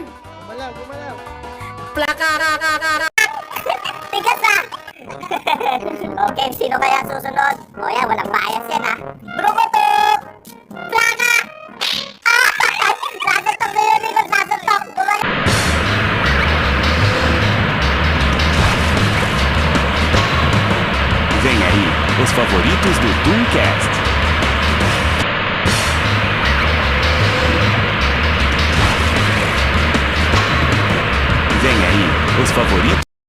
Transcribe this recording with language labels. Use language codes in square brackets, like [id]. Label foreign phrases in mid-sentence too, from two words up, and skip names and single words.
[tl] Gumalaw. Plakak! Tigas ah! Okay, sino kaya susunod? O yan, walang bias yan ah. Brukutuk! Plaka! Sasuntok na yun, Nicole, sasuntok! [pt] Vem aí, os favoritos do Tooncast. Vem aí, os favoritos.